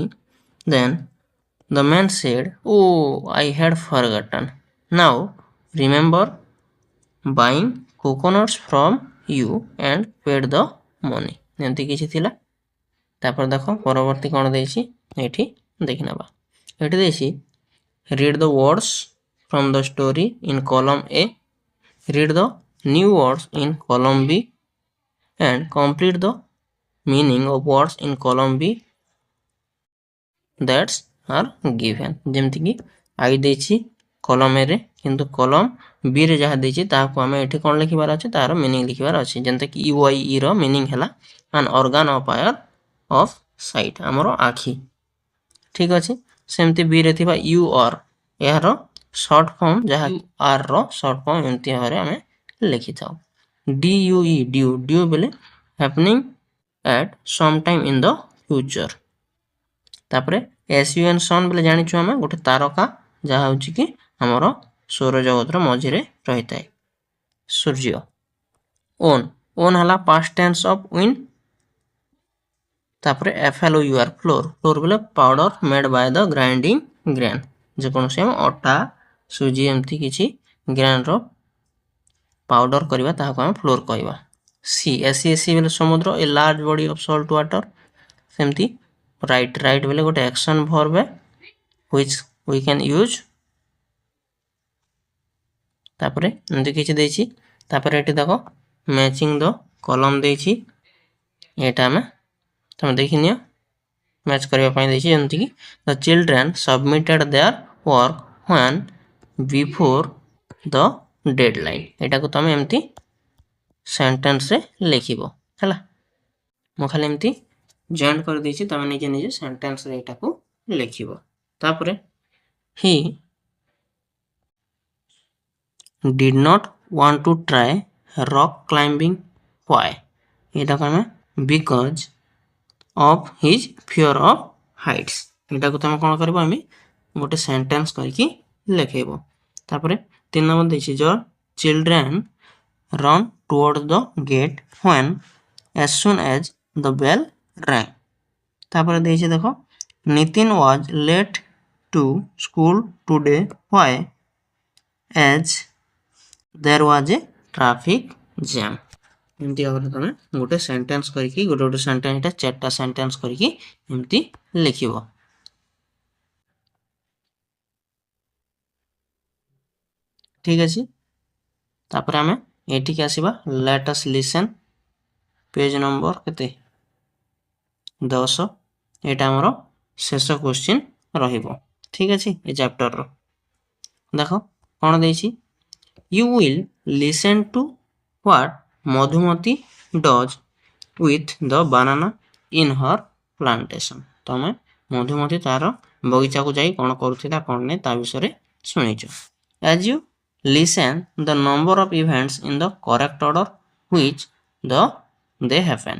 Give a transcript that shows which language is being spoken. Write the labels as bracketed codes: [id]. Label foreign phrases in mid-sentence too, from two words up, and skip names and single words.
[en] Then the man said, "Oh, I had forgotten. Now remember buying coconuts from you and paid the money." [or] ଏମିତି କିଛି ଥିଲା. ତାପରେ ଦେଖ ପରବର୍ତ୍ତୀ କ'ଣ ଦେଇଛି ଏଠି ଦେଖିନେବା. ଏଠି ଦେଇଛି [en] read the words from the story in column A, read the new words in column B and complete the meaning of words in column B that are given. [or] ଯେମିତି କି I ଦେଇଛି [en] column A [or] ରେ କିନ୍ତୁ [en] column B [or] ରେ ଯାହା ଦେଇଛି ତାହାକୁ ଆମେ ଏଠି କ'ଣ ଲେଖିବାର ଅଛି ତାର meaning ଲେଖିବାର ଅଛି. ଯେମିତି କି [en] EYE ର meaning ହେଲା an organ of eye of sight [or] ଆମର ଆଖି. ଠିକ ଅଛି. ସେମିତି B ରେ ଥିବା U or ଏହାର [en] short form [or] ଯାହା R ର [en] short form [or] ଏମିତି ଭାବରେ ଆମେ ଲେଖିଥାଉ. [en] DUE ଡ୍ୟୁ ବୋଲେ happening at some time in the future. [or] ତାପରେ SUN sun ବୋଲେ ଜାଣିଛୁ ଆମେ ଗୋଟେ ତାରକା ଯାହା ହେଉଛି କି ଆମର ସୌରଜଗତର ମଝିରେ ରହିଥାଏ ସୂର୍ଯ୍ୟ. [en] own ହେଲା past tense of win. ତାପରେ FLOUR flour ବୋଲେ ପାଉଡର made by the grinding grain. [or] ଯେକୌଣସି ଆମେ ଅଟା ସୁଜି ଏମିତି କିଛି ଗ୍ରେନ୍ର ପାଉଡର କରିବା ତାହାକୁ ଆମେ ଫ୍ଲୋର କହିବା. [en] SESC [or] ବୋଲେ ସମୁଦ୍ର [en] a large body of salt water. ସେମିତି ରାଇଟ୍ [or] ବୋଲେ ଗୋଟେ [en] action verb which we can use. [or] ତାପରେ ଏମିତି କିଛି ଦେଇଛି. ତାପରେ ଏଠି ଦେଖ [en] matching the column [or] ଦେଇଛି. ଏଇଟା ଆମେ ତମେ ଦେଖିନିଅ ମ୍ୟାଚ୍ କରିବା ପାଇଁ ଦେଇଛି. [en] ଯେମିତିକି the children submitted their work when before the deadline. [or] ଏଟାକୁ ତମେ ଏମିତି ସେଣ୍ଟେନ୍ସରେ ଲେଖିବ ହେଲା. ମୁଁ ଖାଲି ଏମିତି ଜଏଣ୍ଟ କରିଦେଇଛି ତମେ ନିଜେ ନିଜେ ସେଣ୍ଟେନ୍ସରେ ଏଟାକୁ ଲେଖିବ. [en] ତାପରେ he did not want to try rock climbing. Why? [or] ଏଟାକୁ ଆମେ [en] because of his fear of heights. [or] ଏଟାକୁ ତମେ କ'ଣ କରିବ ଆମେ ଗୋଟେ ସେଣ୍ଟେନ୍ସ କରିକି ଲେଖେଇବ. ତାପରେ 3 ନମ୍ବର ଦେଇଛି [en] your children run towards the gate when as soon as the bell rang. [or] ତାପରେ ଦେଇଛି ଦେଖ [en] Nitin was late to school today. Why? As there was a traffic jam. [or] ଏମିତି ଭାବରେ ତମେ ଗୋଟେ ସେଣ୍ଟେନ୍ସ କରିକି ଗୋଟେ ସେଣ୍ଟେନ୍ସ ଏଇଟା 4ଟା ସେଣ୍ଟେନ୍ସ କରିକି ଏମିତି ଲେଖିବ. ଠିକ ଅଛି. ତାପରେ ଆମେ ଏଠିକି ଆସିବା. [en] let us listen page number କେତେ 10. [or] ଏଇଟା ଆମର ଶେଷ କ୍ୱେଶ୍ଚିନ୍ ରହିବ. ଠିକ ଅଛି ଏ ଚାପ୍ଟରର. ଦେଖ କ'ଣ ଦେଇଛି [en] you will listen to what Madhumati does with the banana in her plantation. [or] ତମେ ମଧୁମତି ତାର ବଗିଚାକୁ ଯାଇ କ'ଣ କରୁଥିଲା କ'ଣ ନାହିଁ ତା ବିଷୟରେ ଶୁଣିଛ. [en] as you listen the number of events in the correct order which they happen.